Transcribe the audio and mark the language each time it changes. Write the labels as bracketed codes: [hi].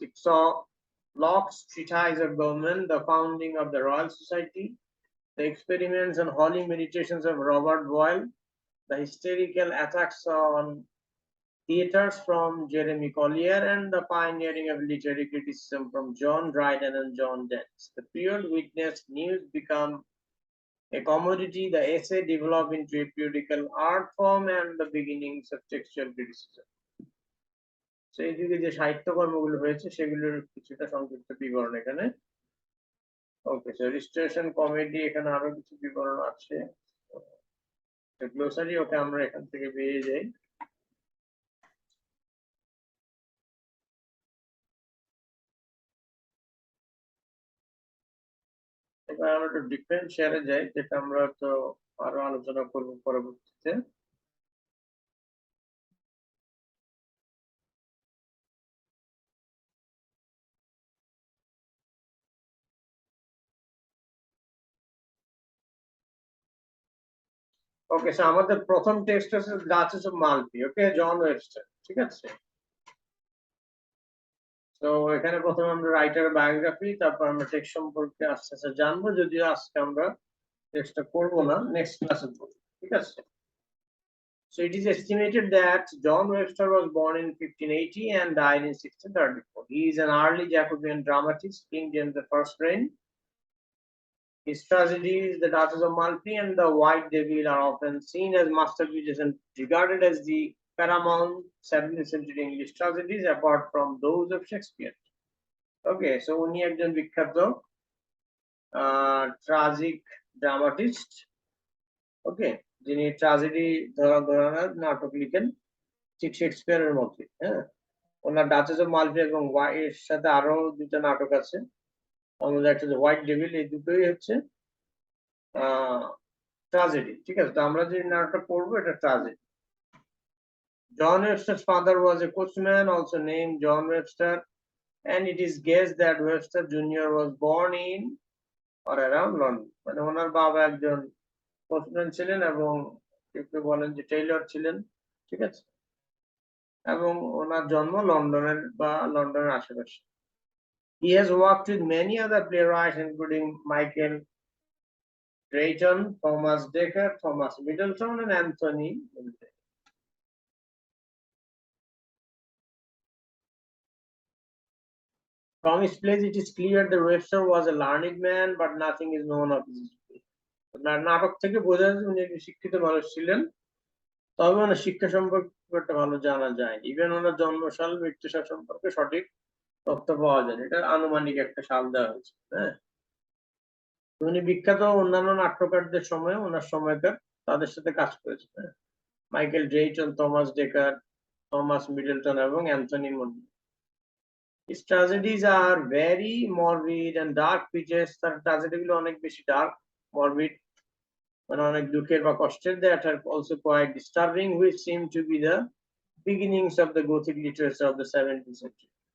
[en] It saw Locke's treatise of government, the founding of the Royal Society, the experiments and holy meditations of Robert Boyle, the hysterical attacks on theaters from Jeremy Collier, and the pioneering of literary criticism from John Dryden and John Dance. The period witnessed news become a commodity, the essay developed into a periodical art form, and the beginnings of textual criticism. [bn] সেই যুগে যে সাহিত্যকর্মগুলো হয়েছে সেগুলোর কিছুটা সংক্ষিপ্ত বিবরণ এখানে। ওকে, so restoration comedy, এখানে আরো কিছু বিবরণ আছে। গ্লোসারি, ওকে আমরা এখান থেকে পেয়ে যাই। এবার আমরা একটু ডিফারেন্ট শেয়ারে যাই, যেটা আমরা তো আরো আলোচনা করবো পরবর্তীতে। ওকে, সো আমাদের প্রথম টেক্সট হচ্ছে duchess of Malfi, okay, John Webster, ঠিক আছে। তো এখানে প্রথমে আমরা রাইটার বায়োগ্রাফি, তারপর আমরা টেক্সট সম্পর্কে আস্তে আস্তে জানবো, যদিও আজকে আমরা টেক্সটটা করবো না, নেক্সট ক্লাসে করবো, ঠিক আছে। [en] So it is estimated that John Webster was born in 1580 and died in 1634. He is an early Jacobean dramatist, King James I's reign. His tragedies, The Duchess of Malfi and The White Devil, are often seen as masterpieces and regarded as the paramount 17th century English tragedies, apart from those of Shakespeare. [bn] Okay, so উনি একজন বিখ্যাত tragic dramatist, ওকে, যিনি tragedy ধরনের নাটক লিখেন ঠিক শেক্সপিয়ারের মতোই। হ্যাঁ, ওনার ডাচেস অফ মালফি এবং এর সাথে আরো দুটো নাটক আছে, আমাদের একটা হোয়াইট ডেভিল, এই দুটোই হচ্ছে ট্রাজেডি। ঠিক আছে, তো আমরা যে নাটকটা পড়বো এটা tragedy. [en] John Webster's father was a coachman also named John Webster, and it is guessed that Webster Jr. was born in or around London. [bn] মানে ওনার বাবা একজন কোচম্যান ছিলেন এবং কেউ বলেন যে টেইলর ছিলেন। ঠিক আছে, এবং ওনার জন্ম লন্ডনের বা লন্ডনের আশেপাশে। [en] He has worked with many other playwrights including Michael Drayton, Thomas Dekker, Thomas Middleton, and Anthony Milne. From his plays, it is clear that Webster was a learned man, but nothing is known of his history. [bn] নাটক থেকে বোঝা যায় উনি একজন শিক্ষিত মানুষ ছিলেন, তবে ওনার শিক্ষা সম্পর্কে ভালো জানা যায়। ইভেন ওনার জন্মসাল, মৃত্যুসাল সম্পর্কে সঠিক তথ্য পাওয়া যায়, এটা আনুমানিক একটা সাল দেওয়া হয়েছে। হ্যাঁ, উনি বিখ্যাত অন্যান্য নাট্যকারদের সময় ওনার সময়কার তাদের সাথে কাজ করেছেন, Michael ড্রেইটন, Thomas decker, Thomas Middleton এবং Anthony Mondi. [en] His tragedies are very morbid and dark pitches. [bn] তার ট্র্যাজেডিগুলো অনেক বেশি ডার্ক, মরবিড, মানে অনেক দুঃখের বা কষ্টের। [en] That are also quite disturbing, which seem to be the beginnings of the Gothic literature of the 17th century.